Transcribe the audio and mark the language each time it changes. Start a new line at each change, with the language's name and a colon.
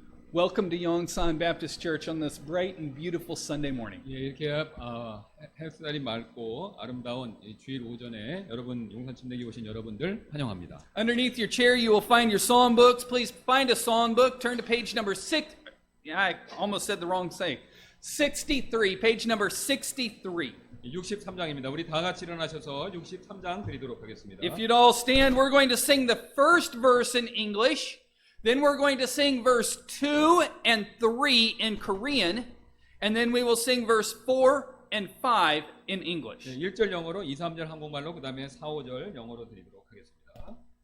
English: Welcome to Yongsan Baptist Church on this bright and beautiful Sunday morning.
Korean: 예, 이렇게 햇살이 맑고 아름다운 이 주일 오전에 여러분 용산 침례교회 오신 여러분들 환영합니다.
English: Underneath your chair, you will find your song books. Please find a song book. Turn to page number 6. Yeah, I almost said the wrong thing. 63, page number 63.
Korean: 63장입니다. 우리 다 같이 일어나셔서 63장 드리도록 하겠습니다.
English: If you'd all stand, we're going to sing the first verse in English. Then we're going to sing verse 2 and 3 in Korean. And then we will sing verse 4 and 5 in English.
Korean: 1절 영어로, 2, 3절 한국말로, 그 다음에 4, 5절 영어로 드리도록 하겠습니다.